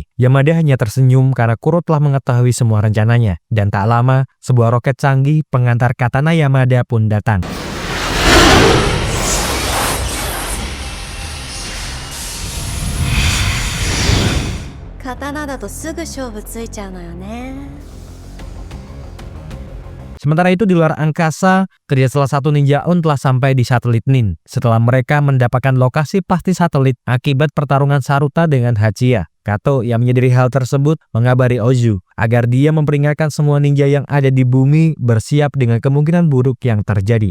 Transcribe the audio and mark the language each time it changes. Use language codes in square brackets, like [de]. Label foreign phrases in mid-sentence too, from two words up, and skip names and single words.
[id] Yamada hanya tersenyum karena Kuro telah mengetahui semua rencananya, dan tak lama sebuah roket canggih pengantar katana Yamada pun datang. [ja] Katana だとすぐ勝負ついちゃうのよね。 [id] Sementara itu di luar angkasa, kedua salah satu ninja Un telah sampai di satelit Nin setelah mereka mendapatkan lokasi pasti satelit akibat pertarungan Saruta dengan Hachiya. Kato yang menyadari hal tersebut mengabari Ozu agar dia memperingatkan semua ninja yang ada di bumi bersiap dengan kemungkinan buruk yang terjadi.